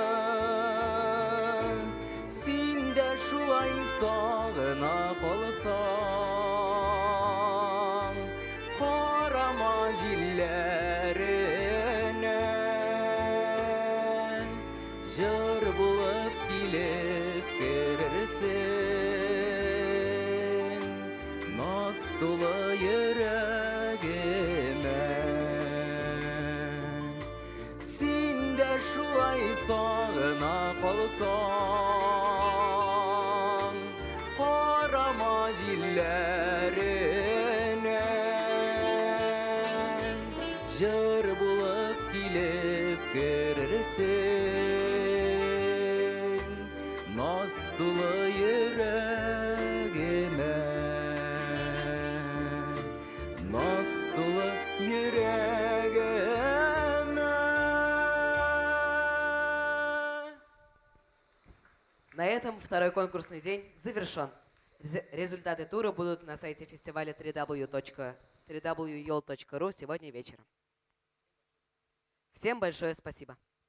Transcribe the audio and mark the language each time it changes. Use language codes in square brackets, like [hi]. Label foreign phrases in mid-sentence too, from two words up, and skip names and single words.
[tt] Sin de şulay sağına kalsan, karama jillerine jır bulup gelip görürsün Настулы йөрәгемә Син дә шулай сагына калсаң Карама җилләренә Җыр булып килеп керерсең Настулы йөрәгемә Настулы йөрәгемә [ru] На этом второй конкурсный день завершен. Результаты тура будут на сайте фестиваля www.yol.ru сегодня вечером. Всем большое спасибо.